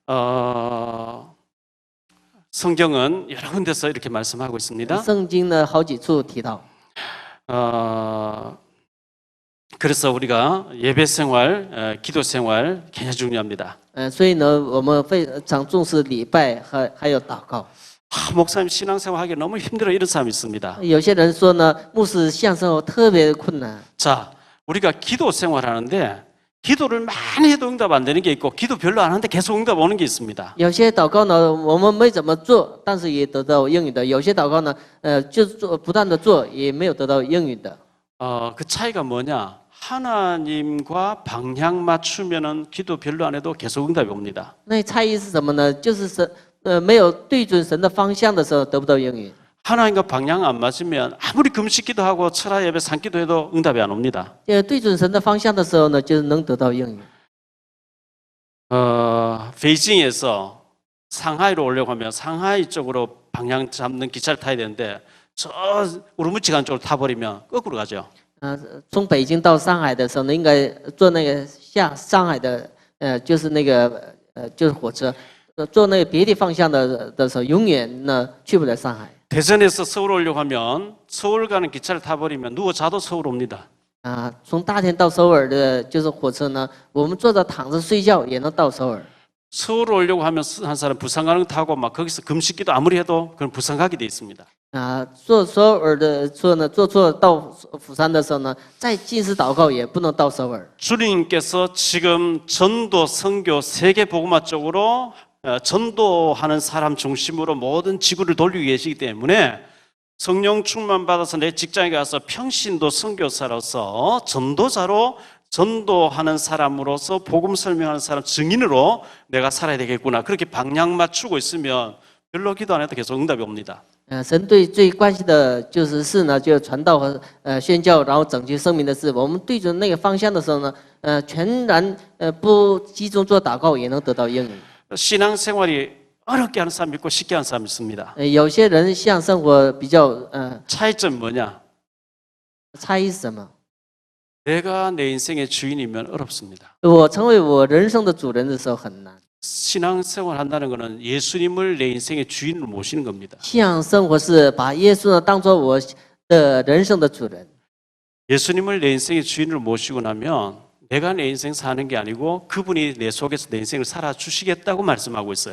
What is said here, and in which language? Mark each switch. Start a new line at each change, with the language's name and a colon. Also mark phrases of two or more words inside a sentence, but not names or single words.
Korean: 성경은 여러 군데서 이렇게 말씀하고 있습니다.
Chinese: 圣经呢，好几处提到。
Korean: 그래서 우리가 예배 생활, 기도 생활 굉장히 중요합니다.
Chinese: 所以呢，我们非常重视礼拜还有祷告。
Korean: 목사님 신앙생활 하기 너무 힘들어 이런 사람이 있습니다.
Chinese: 有些人说呢，牧师向生活特别困难。
Korean: 자, 우리가 기도 생활하는데 기도를 많이 해도 응답 안 되는 게 있고 기도 별로 안 하는데 계속 응답 오는 게 있습니다.
Chinese: 有些祷告呢，我们没怎么做，但是也得到应允的；有些祷告呢，就是做不断的做，也没有得到应允的。
Korean: 그 차이가 뭐냐? 하나님과 방향 맞추면은 기도 별로 안 해도 계속 응답이 옵니다.
Chinese: 那差异是什么呢？就是没有对准神的方向的时候得不到应允。
Korean: 하나님과 방향 안 맞으면 아무리 금식기도 하고 철야 예배 산기도 해도 응답이 안 옵니다.
Chinese: 对准神的方向的时候呢，就是能得到应允。
Korean: 베이징에서 상하이로 오려고 하면 상하이 쪽으로 방향 잡는 기차를 타야 되는데 저 우르무치 간 쪽으로 타버리면 거꾸로 가죠.
Chinese: 从北京到上海的时候呢，应该坐那个下上海的，就是那个就是火车，坐那个别的方向的时候，永远呢去不了上海。
Korean: 대전에서 서울 오려고 하면 서울 가는 기차를 타버리면 누워 자도 서울 옵니다.
Chinese: 从大田到首尔的就是火车呢，我们坐着躺着睡觉也能到首尔。
Korean: 서울 오려고 하면 한 사람 부산 가는 거 타고 막 거기서 금식기도 아무리 해도 그건 부산 가게 돼 있습니다.
Chinese: 坐首尔的车呢，坐错到釜山的时候呢，再进食祷告也不能到首尔。
Korean: 주님께서 지금 전도 선교 세계 복음화 쪽으로 전도하는 사람 중심으로 모든 지구를 돌리고 계시기 때문에 성령 충만 받아서 내 직장에 가서 평신도 선교사로서 전도자로 전도하는 사람으로서 복음 설명하는 사람 증인으로 내가 살아야 되겠구나. 그렇게 방향 맞추고 있으면 별로 기도 안 해도 계속 응답이 옵니다.
Chinese: 神最关心的就是事呢，就是传道和宣教，然后拯救生命的事。我们对准那个方向的时候呢，全然不集中做祷告，也能得到应允。
Korean: 신앙생활이 어렵게 하는 사람 있고 쉽게 하는 사람 있습니다.
Chinese: 有些人像生活比较
Korean: 차이점 뭐냐?
Chinese: 差异是什么？
Korean: 내가 내 인생의 주인이면 어렵습니다.
Chinese: 我成为我人生的主人的时候很难。
Korean: 신앙생활 한다는 것은 예수님을 내 인생의 주인으로 모시는 겁니다.
Chinese: 信仰生活是把耶稣呢当做我的人生的主人。
Korean: 예수님을 내 인생의 주인으로 모시고 나면 내가 내 인생 사는 게 아니고 그분이 내 속에서 내 인생을 살아주시겠다고 말씀하고 있어요.